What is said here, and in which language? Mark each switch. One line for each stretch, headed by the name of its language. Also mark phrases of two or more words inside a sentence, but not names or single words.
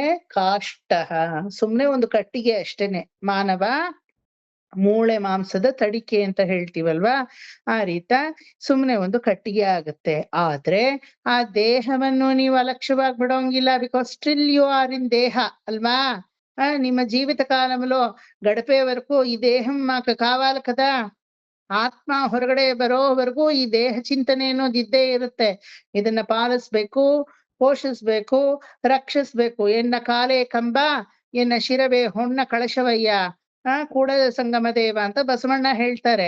Kannada: ಕಾಷ್ಟ, ಸುಮ್ನೆ ಒಂದು ಕಟ್ಟಿಗೆ ಅಷ್ಟೇನೆ. ಮಾನವ ಮೂಳೆ ಮಾಂಸದ ತಡಿಕೆ ಅಂತ ಹೇಳ್ತೀವಲ್ವಾ, ಆ ರೀತ ಸುಮ್ನೆ ಒಂದು ಕಟ್ಟಿಗೆ ಆಗುತ್ತೆ. ಆದ್ರೆ ಆ ದೇಹವನ್ನು ನೀವು ಅಲಕ್ಷ್ಯವಾಗಿ ಬಿಡೋಂಗಿಲ್ಲ.
English: because still you are in
Kannada: ದೇಹ ಅಲ್ವಾ.
Telugu: ನಿಮ್ಮ జీవిత కాలంలో గడిపే వరకు ఈ దేహం మాకు కావాలి కదా.
Kannada: ಆತ್ಮ ಹೊರಗಡೆ ಬರೋವರೆಗೂ ಈ ದೇಹ ಚಿಂತನೆ ಅನ್ನೋದು ಇದ್ದೇ ಇರುತ್ತೆ. ಇದನ್ನ ಪಾಲಿಸ್ಬೇಕು, ಪೋಷಿಸ್ಬೇಕು, ರಕ್ಷಿಸ್ಬೇಕು. ಎನ್ನ ಕಾಲೇ ಕಂಬ, ಎನ್ನ ಶಿರವೇ ಹೊನ್ನ ಕಳಶವಯ್ಯ, ಕೂಡಲ ಸಂಗಮ ದೇವ ಅಂತ ಬಸವಣ್ಣ ಹೇಳ್ತಾರೆ.